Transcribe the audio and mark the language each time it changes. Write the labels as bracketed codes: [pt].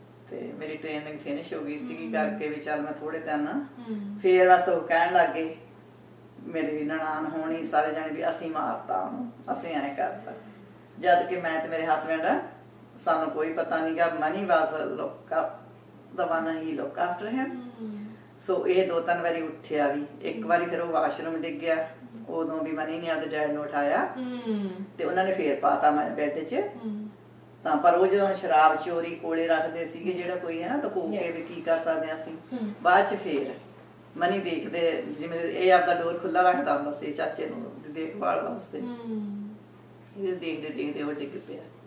[pa] ਤੇ ਮੇਰੀ training finish ਹੋ ਗਈ ਸੀਗੀ ਕਰਕੇ ਵੀ ਚੱਲ ਮੈਂ ਥੋੜੇ ਦਿਨ ਫੇਰ ਬਸ ਉਹ ਕਹਿਣ ਲੱਗ ਗਏ ਮੇਰੀ ਨਨਾਣ ਹੋਣੀ ਸਾਰੇ ਜਾਣੇ ਵੀ ਅਸੀਂ ਮਾਰਤਾ ਉਹਨੂੰ, ਅਸੀਂ ਐਂ ਕਰਤਾ। ਜਦ ਕਿ ਮੈਂ ਤੇ ਮੇਰੇ ਹਸਬੈਂਡ ਸਾਨੂੰ ਕੋਈ ਪਤਾ ਨਹੀਂ ਗਾ। [en] Money was the one he look after him। [pa] ਸੋ ਇਹ 2-3 ਵਾਰੀ ਉੱਠਿਆ ਵੀ। ਇੱਕ ਵਾਰੀ ਫਿਰ ਉਹ ਵਾਸ਼ਰੂਮ ਡਿੱਗ ਗਿਆ, ਉਦੋਂ ਵੀ ਮਨੀ ਨੇ ਆਪਦੇ ਡੈਡ ਨੂੰ ਉਠਾਇਆ ਤੇ ਉਹਨਾਂ ਨੇ ਫੇਰ ਪਾਤਾ ਮੈਂ ਬੈੱਡ 'ਚ। ਤਾਂ ਪਰ ਉਹ ਜਦੋਂ ਸ਼ਰਾਬ ਚੋਰੀ ਕੋਲੇ ਰੱਖਦੇ ਸੀਗੇ ਜਿਹੜਾ ਕੋਈ ਹੈ ਨਾ, ਲੁਕੋ ਕੇ ਵੀ ਕੀ ਕਰ ਸਕਦੇ ਹਾਂ ਅਸੀਂ। ਬਾਅਦ 'ਚ ਫੇਰ ਮਨੀ ਦੇਖਦੇ ਜਿਵੇਂ ਇਹ ਆਪਦਾ ਡੋਰ ਖੁੱਲਾ ਰੱਖਦਾ ਹੁੰਦਾ ਸੀ ਚਾਚੇ ਨੂੰ ਦੇਖਭਾਲ ਵਾਸਤੇ, ਇਹ ਦੇਖਦੇ ਉਹ ਡਿੱਗ ਪਿਆ।